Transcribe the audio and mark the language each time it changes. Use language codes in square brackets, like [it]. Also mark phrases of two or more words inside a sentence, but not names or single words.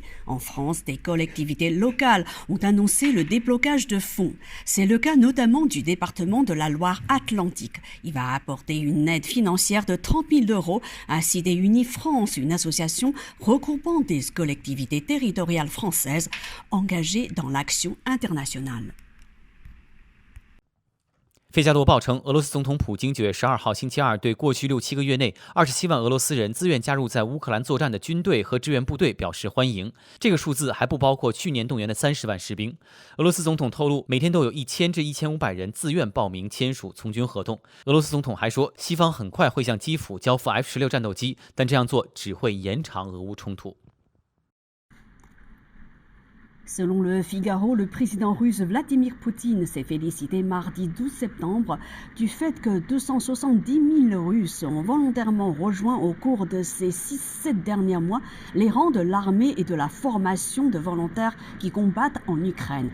[fr] En France, des collectivités locales ont annoncé le déblocage de fonds. C'est le cas notamment du département de la Loire-Atlantique. Il va apporter une aide financière de 30 000 € à Cité Unie France, une association regroupant des collectivités territoriales françaises engagées dans l'action internationale. [zh] 费加罗报称，俄罗斯总统普京9月12号星期二对过去6-7个月内27万俄罗斯人自愿加入在乌克兰作战的军队和志愿部队表示欢迎。这个数字还不包括去年动员的30万士兵。俄罗斯总统透露，每天都有1000至1500人自愿报名签署从军合同。俄罗斯总统还说，西方很快会向基辅交付 F-16战斗机，但这样做只会延长俄乌冲突。 [fr] Selon le Figaro, le président russe Vladimir Poutine s'est félicité mardi 12 septembre du fait que 270 000 Russes ont volontairement rejoint au cours de ces 6-7 derniers mois les rangs de l'armée et de la formation de volontaires qui combattent en Ukraine.